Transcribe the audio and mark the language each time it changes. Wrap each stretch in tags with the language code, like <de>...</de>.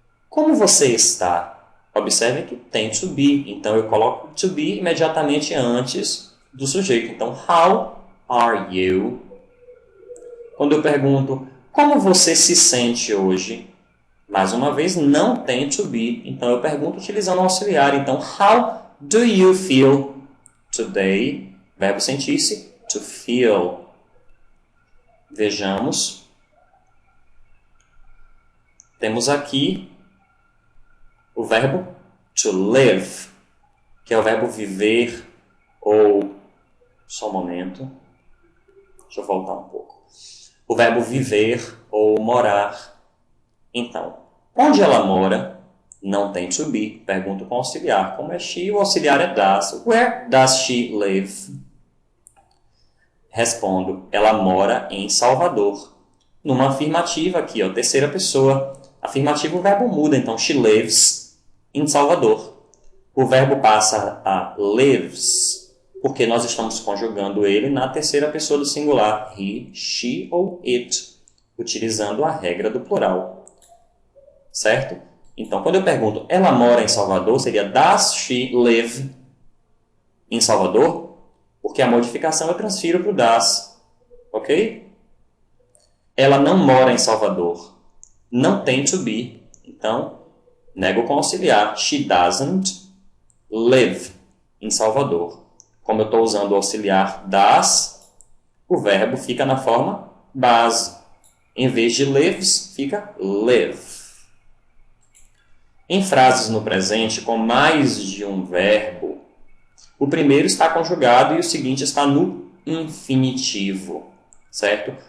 <pt>Como você está? Observe que tem to be, então eu coloco to be imediatamente antes do sujeito. Então,</pt> <en>how are you?</en> <pt>Quando eu pergunto, como você se sente hoje? Mais uma vez, não tem to be, então eu pergunto utilizando o auxiliar. Então,</pt> <en>how do you feel today?</en> <pt>Verbo sentir-se, to feel. Vejamos. Temos aqui o verbo to live, que é o verbo viver ou... Só um momento. Deixa eu voltar um pouco. O verbo viver ou morar. Então, onde ela mora? Não tem to be. Pergunto com auxiliar. Como é</pt> <en>she,</en> <pt>o auxiliar é</pt> <en>does. Where does she live?</en> <pt>Respondo, ela mora em Salvador. Numa afirmativa aqui, ó, terceira pessoa. Afirmativo, o verbo muda. Então,</pt> <en>she lives in Salvador.</en> <pt>O verbo passa a lives, porque nós estamos conjugando ele na terceira pessoa do singular. He, she ou it, utilizando a regra do plural. Certo? Então, quando eu pergunto, ela mora em Salvador, seria</pt> <en>does she live in Salvador?</en> <pt>Porque a modificação eu transfiro para o does. Ok? Ela não mora em Salvador. Não tem to be. Então, nego com auxiliar.</pt> <en>She doesn't live in Salvador.</en> <pt>Como eu estou usando o auxiliar does, o verbo fica na forma base. Em vez de lives, fica live. Em frases no presente com mais de um verbo, o primeiro está conjugado e o seguinte está no infinitivo, certo?</pt>